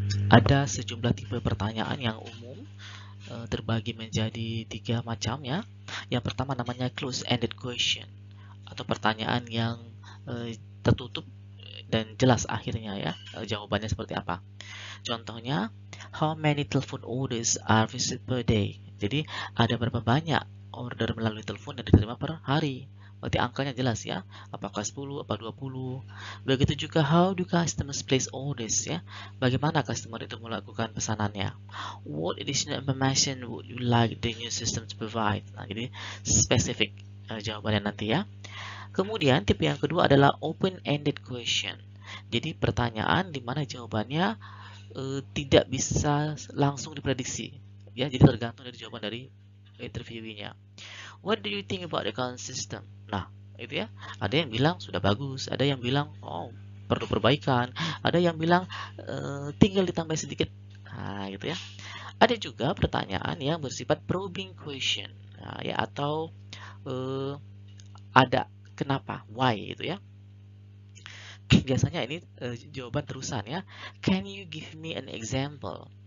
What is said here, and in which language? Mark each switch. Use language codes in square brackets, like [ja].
[id] Ada sejumlah tipe pertanyaan yang umum, terbagi menjadi 3 macam ya. Yang pertama namanya close-ended question, atau pertanyaan yang tertutup dan jelas akhirnya ya, jawabannya seperti apa. Contohnya, [en] how many telephone orders are received per day? [id] Jadi ada berapa banyak order melalui telepon yang diterima per hari. Berarti angkanya jelas ya, apakah 10, apa 20. Begitu juga [en] how do customers place orders [id] ya, bagaimana customer itu melakukan pesanannya. [en] What additional information would you like the new system to provide? [id] Nah, jadi spesifik jawabannya nanti ya. Kemudian tipe yang kedua adalah open-ended question. Jadi pertanyaan di mana jawabannya tidak bisa langsung diprediksi ya, jadi tergantung dari jawaban dari interviewinya. [en] What do you think about the current system? [id] Nah, itu ya. Ada yang bilang sudah bagus, ada yang bilang oh perlu perbaikan, ada yang bilang tinggal ditambah sedikit. Nah, gitu ya. Ada juga pertanyaan yang bersifat probing question, nah, ya, atau ada kenapa, why itu ya. Biasanya ini jawaban terusan ya. [en] Can you give me an example?